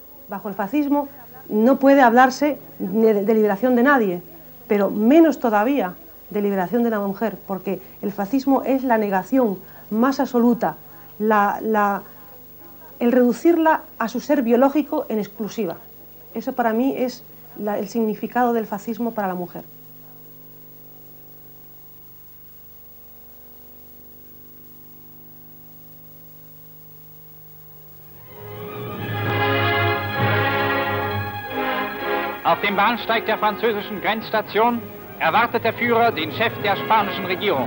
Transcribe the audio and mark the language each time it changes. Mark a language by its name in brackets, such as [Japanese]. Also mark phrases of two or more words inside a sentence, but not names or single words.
[Spanish] Bajo el fascismo no puede hablarse de liberación de nadie, pero menos todavía de liberación de la mujer, porque el fascismo es la negación más absoluta, el reducirla a su ser biológico en exclusiva. Eso para mí es el significado del fascismo para la mujer. [German] Auf dem Bahnsteig der französischen Grenzstation erwartet der Führer den Chef der spanischen Regierung.